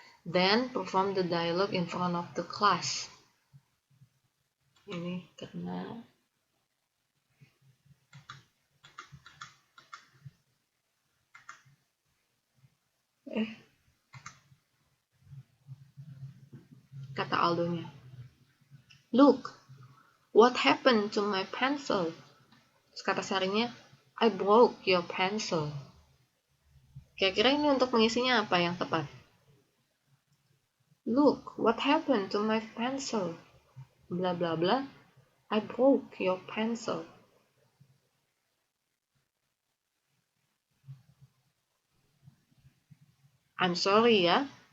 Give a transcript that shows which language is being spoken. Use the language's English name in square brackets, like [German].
[English] Then perform the dialogue in front of the class. [Indonesian] Ini karena kata Aldonya. [English] Look, what happened to my pencil? [Indonesian] Terus kata Sarinya, [English] I broke your pencil. [Indonesian] Kira-kira ini untuk mengisinya apa yang tepat? [English] Look, what happened to my pencil? Bla bla bla. I broke your pencil. I'm sorry ya.